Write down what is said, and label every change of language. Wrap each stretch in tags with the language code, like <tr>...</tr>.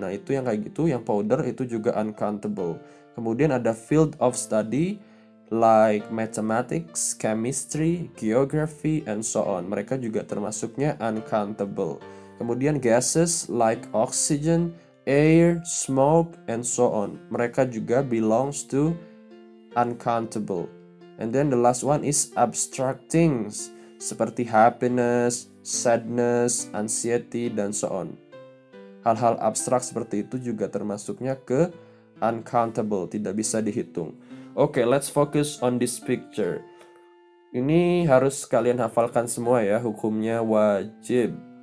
<id>Nah, itu yang kayak gitu, yang powder itu juga uncountable. Kemudian ada</id> <en>field of study like mathematics, chemistry, geography, and so on.</en> <id>Mereka juga termasuknya uncountable. Kemudian</id> <en>gases like oxygen, air, smoke, and so on.</en> <id>Mereka juga</id> <en>belongs to uncountable. And then the last one is abstract things seperti happiness, sadness, anxiety, dan so on.</en> <id>Hal-hal abstrak seperti itu juga termasuknya ke uncountable, tidak bisa dihitung.</id> <en>Okay, let's focus on this picture.</en> <id>Ini harus kalian hafalkan semua ya, hukumnya wajib.</id>